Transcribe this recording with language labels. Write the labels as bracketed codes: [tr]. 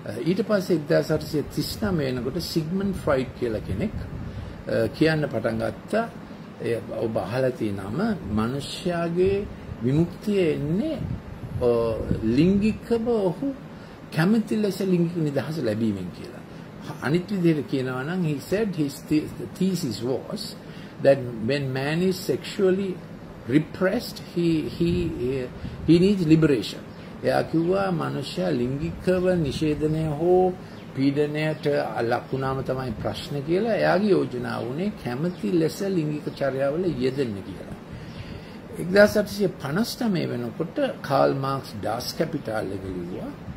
[si] ඊට පස්සේ 1839 වෙනකොට සිග්මන්ඩ් ෆ්‍රොයිඩ් කියලා කෙනෙක් කියන්න පටන් ගත්තා. ඔබ අහලා තියෙනම මිනිස්යාගේ විමුක්තිය එන්නේ ලිංගිකව ඔහු කැමති ලෙස ලිංගික නිදහස ලැබීමෙන් කියලා. අනිත් විදිහට කියනවා නම් [en] he said his thesis was that when man is sexually repressed he needs liberation. [si] එයා කිව්වා මනුෂ්‍යයා ලිංගිකව නිෂේධනය හෝ පීඩනයට ලක් වුණාම තමයි ප්‍රශ්න කියලා. එයාගේ යෝජනාව උනේ කැමැති ලෙස ලිංගික චර්යාවල යෙදෙන්න කියලා. 1859 වෙනකොට කාල් මාක්ස් ඩාස් කැපිටල් එක ලිව්වා.